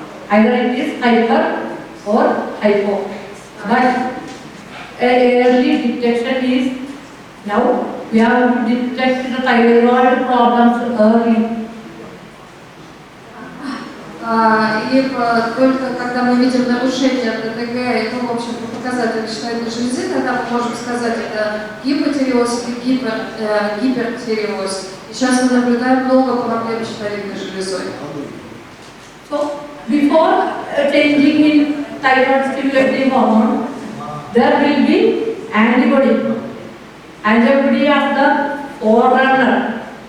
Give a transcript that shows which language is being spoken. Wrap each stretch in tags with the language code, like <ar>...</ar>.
<en>Either it is hyper or hypo. But early detection is, now we have to detect the thyroid problems early.</en> <ru>И только когда мы видим нарушение ТТГ и, в общем, показатели щитовидной железы, тогда мы можем сказать, это гипотиреоз или гипертиреоз. И сейчас мы наблюдаем много проблем с щитовидной железой.</ru> <en>So, before changing in thyroid stimulating hormone, there will be antibody. Antibody as the forerunner.</en>